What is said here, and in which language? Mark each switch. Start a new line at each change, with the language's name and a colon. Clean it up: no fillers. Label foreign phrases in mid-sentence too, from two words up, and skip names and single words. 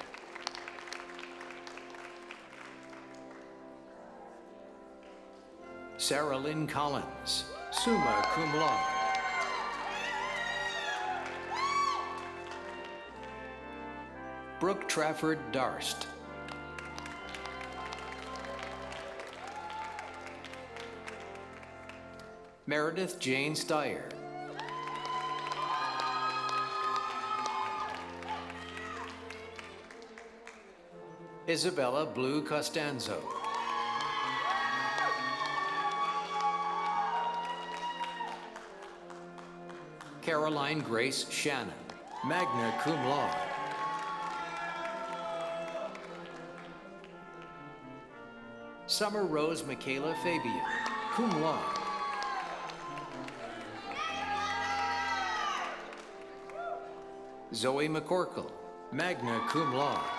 English: Sarah Lynn Collins,
Latin: summa cum laude.
English: Brooke Trafford Darst. Meredith Jane Steyer. Isabella Blue Costanzo. Caroline Grace Shannon,
Latin: magna cum laude.
English: Summer Rose Michaela Fabian,
Latin: cum laude.
English: Zoe McCorkle,
Latin: magna cum laude.